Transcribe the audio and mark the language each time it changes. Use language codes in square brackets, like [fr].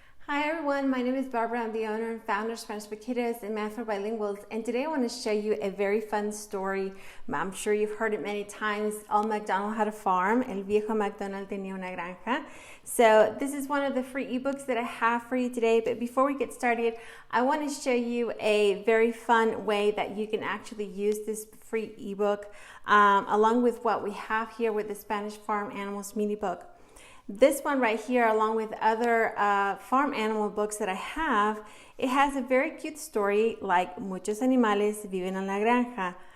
[en] everyone, my name is Barbara. I'm the owner and founder of Spanish for Kiddos and Math for Bilinguals, and today I want to show you a very fun story. I'm sure you've heard it many times. Old MacDonald had a farm. [es] El viejo MacDonald tenía una granja. [en] So this is one of the free ebooks that I have for you today, but before we get started, I want to show you a very fun way that you can actually use this free ebook along with what we have here with the Spanish Farm Animals mini book. This one right here, along with other farm animal books that I have, it has a very cute story like [es] Muchos animales viven en la granja.